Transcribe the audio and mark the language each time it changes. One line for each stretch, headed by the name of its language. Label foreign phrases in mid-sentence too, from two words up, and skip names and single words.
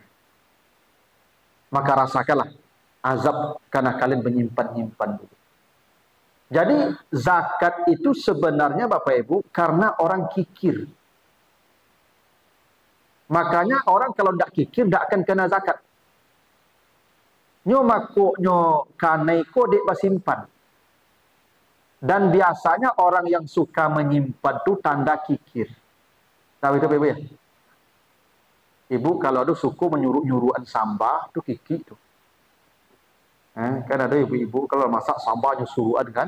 Indonesian: Maka rasakanlah azab karena kalian menyimpan-nyimpan dulu. Jadi zakat itu sebenarnya Bapak Ibu karena orang kikir. Makanya orang kalau tidak kikir tidak akan kena zakat.
Minangkabau: Nyo mako nyo kanai ko dek basimpan.
Indonesian: Dan biasanya orang yang suka menyimpan itu tanda kikir. Tahu itu Ibu ya? Ibu kalau ada suku menyuruh-nyuruhan sambal itu kikir itu. Kan ada ibu-ibu kalau masak sambal nyuruhan kan?